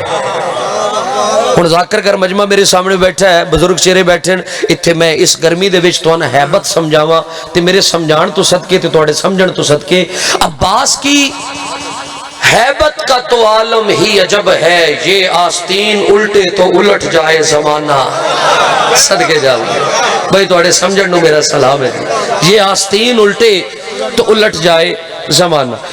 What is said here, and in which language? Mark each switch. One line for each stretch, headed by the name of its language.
Punjabi: ہن ذاکر کر مجمع میرے سامنے بیٹھا ہے, بزرگ چہرے بیٹھے ہیں اتھے. میں اس گرمی دے وچ تواں ہیبت سمجھاواں تے میرے سمجھان تو صدقے تے تواڈے سمجھن تو صدقے.
Urdu: عباس کی ہیبت کا تو عالم ہی عجب ہے, یہ آستین الٹے تو الٹ جائے زمانہ.
Punjabi: صدقے جاؤ بھائی تواڈے سمجھن نو میرا سلام ہے.
Urdu: یہ آستین الٹے تو الٹ جائے زمانہ.